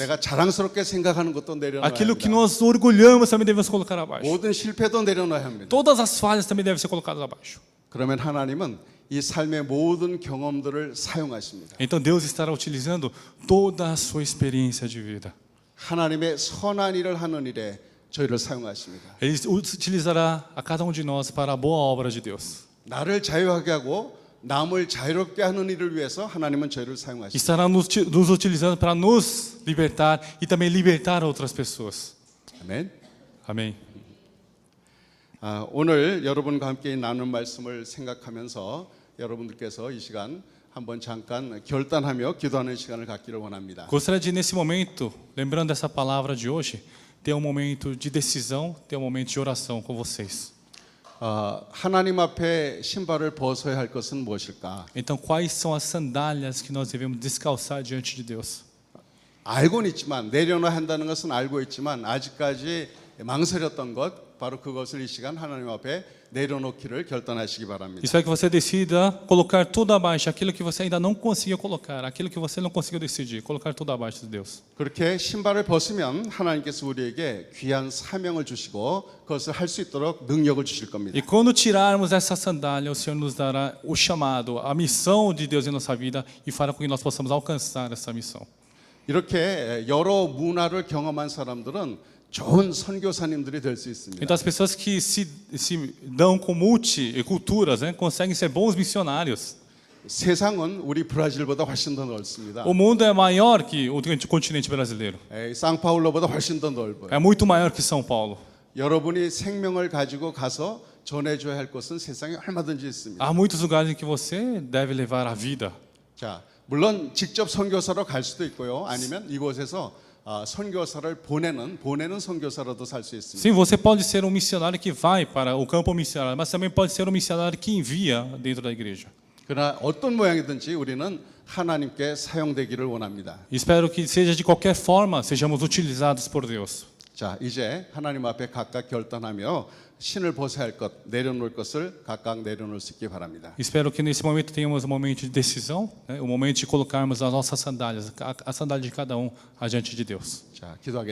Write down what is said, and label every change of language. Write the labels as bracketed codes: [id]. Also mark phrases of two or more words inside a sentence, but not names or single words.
[ko] 내가 자랑스럽게 생각하는 것도 내려놔야 [pt] Aquilo que [ko] 합니다. [pt] nós orgulhamos também devemos colocar abaixo. [ko] 모든 실패도 내려놔야 합니다. [pt] Todas as falhas também devem ser colocadas abaixo. [ko] 그러면 하나님은 이 삶의 모든 경험들을 사용하십니다. [pt] Então Deus estará utilizando toda a sua experiência de vida. [ko] 하나님의 선한 일을 하는 일에 저희를 사용하십니다. [pt] Ele utilizará a cada um de nós para a boa obra de Deus. [ko] 나를 자유하게 하고 남을 자유롭게 하는 일을 위해서 하나님은 저희를 사용하십니다. [pt] Estará nos utilizando para nos libertar e também libertar outras pessoas. [ko] 아멘. [pt] Amém. [ko] 오늘 여러분과 함께 나눈 말씀을 생각하면서 여러분들께서 이 시간 한번 잠깐 결단하며 기도하는 시간을 갖기를 원합니다. [pt] Gostaria de, nesse momento, lembrando dessa palavra de hoje, ter um momento de decisão, ter um momento de oração com vocês. [ko] 하나님 앞에 신발을 벗어야 할 것은 무엇일까? [pt] Então, quais são as sandálias que nós devemos descalçar diante de Deus? [ko] 알고는 있지만 내려놔야 한다는 것은 알고 있지만 아직까지 망설였던 것 바로 그것을 이 시간 하나님 앞에 내려놓기를 결단하시기 바랍니다. [pt] Espero que você decida colocar tudo abaixo, aquilo que você ainda não conseguiu colocar, aquilo que você não conseguiu decidir, colocar tudo abaixo de Deus. [ko] 그렇게 신발을 벗으면 하나님께서 우리에게 귀한 사명을 주시고 그것을 할 수 있도록 능력을 주실 겁니다. [pt] E quando tirarmos essa sandália, o Senhor nos dará o chamado, a missão de Deus em nossa vida e fará com que nós possamos alcançar essa missão. [ko] 이렇게 여러 문화를 경험한 사람들은 좋은 선교사님들이 될 수 있습니다. [pt] Então as pessoas que se dão com multiculturas, né, conseguem ser bons missionários. [ko] 세상은 우리 브라질보다 훨씬 더 넓습니다. [pt] O mundo é maior que o continente brasileiro. [ko] 상파울로보다 훨씬 더 넓어요. [pt] É muito maior que São Paulo. [ko] 여러분이 생명을 가지고 가서 전해줘야 할 것은 세상에 얼마든지 있습니다. [pt] Há muitos lugares em que você deve levar a vida. [ko] 자, 물론 직접 선교사로 갈 수도 있고요. 아니면 이곳에서 선교사를 보내는 선교사로도 살 수 있습니다. [pt] Sim, você pode ser um missionário que vai para o campo missionário, mas também pode ser um missionário que envia dentro da igreja. [ko] 그러나 어떤 모양이든지 우리는 하나님께 사용되기를 원합니다. [pt] Espero que seja de qualquer forma, sejamos utilizados por Deus. [ko] 자, 이제 하나님 앞에 각각 결단하며 신을 벗어야 할 것, 내려놓을 것을 각각 내려놓을 수 있기 바랍니다. [pt] Espero que nesse momento tenhamos um momento de decisão, né? Um momento de colocarmos as nossas sandálias, a sandália de cada um, adiante de Deus.